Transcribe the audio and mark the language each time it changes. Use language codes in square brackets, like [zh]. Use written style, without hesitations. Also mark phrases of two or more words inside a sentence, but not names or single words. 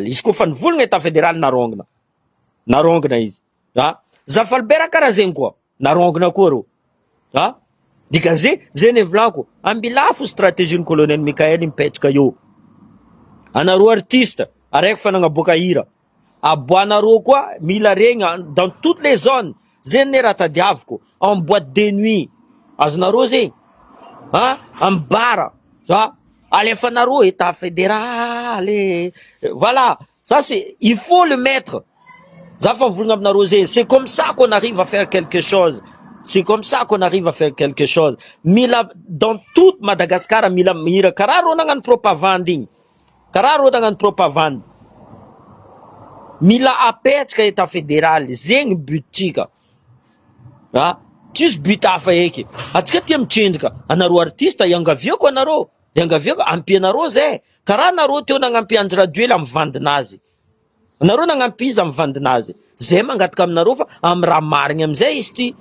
[mg] Izy koa fa nivolagna [fr] état fédéral [mg] narongana izy, Zafalbert karaha zegny koa narongana koa reo, dika zay ne volaniko, ambilafo stratégie ny colonel Michael mipetraka eo. Anareo artiste araiky fa nagnaboaka hira, aboanareo koa mila regny [fr] dans toutes les zones, [mg] zegny ne raha tadiaviko, [fr] en boîte de nuit [mg] azonareo zegny, amy bara, alefanareo [fr] état fédéral, voilà, ça c'est, il faut le mettre. [mg] Ça fa mivolagna aminareo zegny, [fr] c'est comme ça qu'on arrive à faire quelque chose, c'est comme ça qu'on arrive à faire quelque chose. [mg] Mila [fr] dans toute Madagascar [mg] mila mihira karaha reo nagnano propagande igny, karaha reo nagnano propagande, mila apetsaka [fr] état fédéral, [mg] zegny butsika, tsisy but hafa eky. Atsika tia mitsinjaka, anareo artiste iangaviako anareo, iangaviako ampianareo zay, karaha nareo teo nagnampy Andry Rajoelina amy vandinazy, nareo nagnampy izy amy vandinazy, zay mangataka aminareo fa amy raha marigny amizay izy ty.